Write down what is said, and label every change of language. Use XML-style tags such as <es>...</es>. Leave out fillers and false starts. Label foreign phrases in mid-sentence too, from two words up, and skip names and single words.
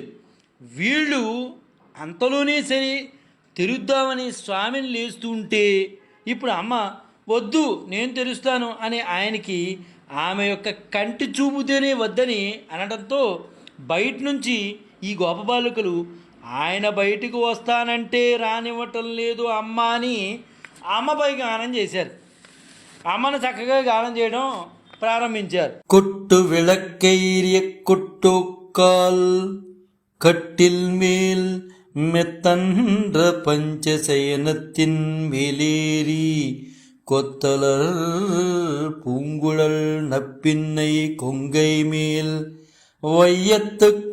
<te>వీళ్ళు అంతలోనే సరే తెరుద్దామని స్వామిని లేస్తుంటే ఇప్పుడు అమ్మ వద్దు నేను తెరుస్తాను అని ఆయనకి ఆమె యొక్క కంటి చూపుతేనే వద్దని అనడంతో బయట నుంచి ఈ గోపబాలికలు ఆయన బయటకు వస్తానంటే రానివ్వటం లేదు అమ్మ అని అమ్మపై గానం చేశారు. అమ్మను చక్కగా గానం చేయడం ప్రారంభించారు.</te> <ta>கொட்டு விளக்கெய்ரிய கொட்டோக்கால் கட்டில் மேல் மெத்தன்ற பஞ்சசயனத்தின் மேலேறி கொத்தலர் பூங்குழல் நப்பின்னை கொங்கை மேல் வையத்து</ta>